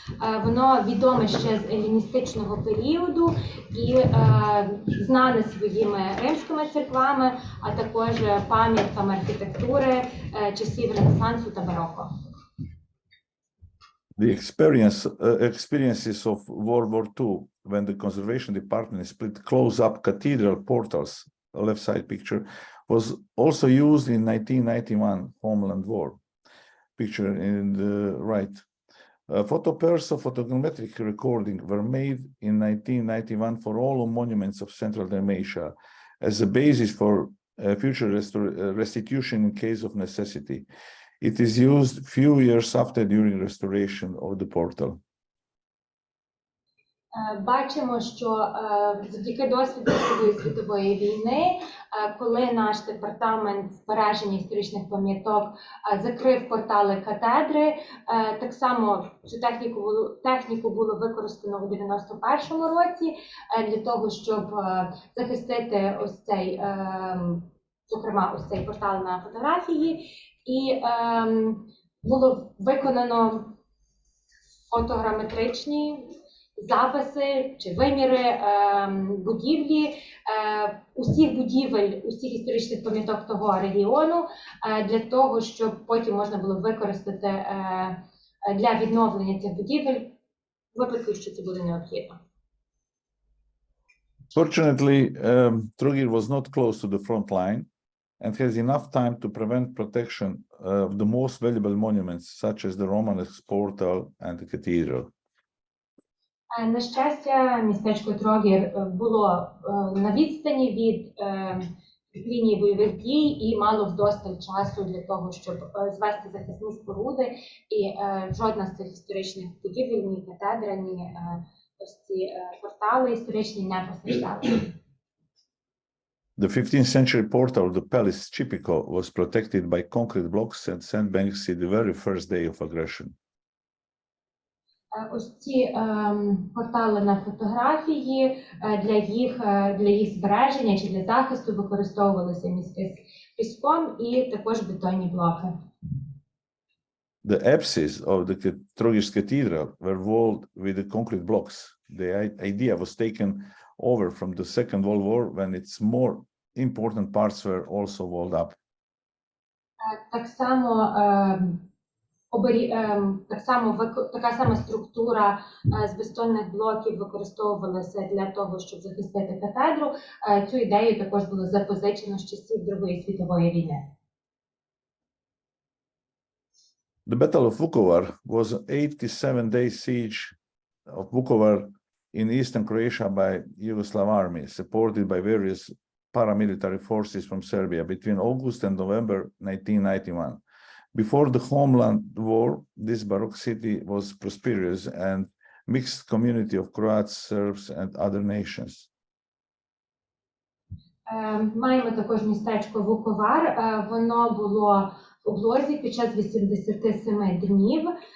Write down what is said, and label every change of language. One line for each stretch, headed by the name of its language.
Ukrainian: Воно відоме ще з еліністичного періоду і знане своїми римськими церквами, а також пам'ятками архітектури часів Ренесансу та Бароко.
English: The experiences of World War II, when the conservation department split close-up cathedral portals, left side picture, was also used in 1991 Homeland War, picture in the right. Photopairs of photogrammetric recording were made in 1991 for all monuments of Central Dalmatia as a basis for future restitution in case of necessity. It is used few years after during restoration of the portal.
Ukrainian: Бачимо, що завдяки досвіду Другої світової війни, коли наш департамент збереження історичних пам'яток закрив портали катедри, так само цю техніку було використано у 91-му році для того, щоб захистити ось цей, зокрема, ось цей портал на фотографії. І було виконано фотограметричні записи чи виміри будівлі, усіх будівель, усіх історичних пам'яток того регіону, для того, щоб потім можна було використати для відновлення цих будівель, в випадку, що це буде необхідно.
English: Fortunately, Trogir was not close to the front line and has enough time to prevent protection of the most valuable monuments, such as the Romanesque portal and the cathedral.
Ukrainian: На щастя, містечко Трогір було на відстані від лінії бойових дій і мало вдосталь часу для того, щоб звести захисні споруди, і жодна з цих історичних будівель, ні катедра, ні ось ці портали історичні не постраждали.
English: The 15th century portal of the palace Chipico was protected by concrete blocks and sandbanks in the very first day of aggression.
Ukrainian: Ось ці портали на фотографії для їх збереження чи для захисту використовувалися міски з піском і також бетонні блоки.
English: The apses of the Trogir's cathedral were walled with the concrete blocks. The idea was taken over from the Second World War, when its more important parts were also walled up.
Ukrainian: Так само така сама структура з бетонних блоків використовувалася для того, щоб захистити кафедру. Цю ідею також було запозичено з часів Другої світової війни.
English: The Battle of Vukovar was an 87-day siege of Vukovar in eastern Croatia by Yugoslav army, supported by various paramilitary forces from Serbia between August and November 1991. Before the Homeland war, this Baroque city was prosperous and mixed community of Croats, Serbs, and other nations.
Ukrainian: Маємо також містечко Вуковар. Воно було в облозі під час 87 днів.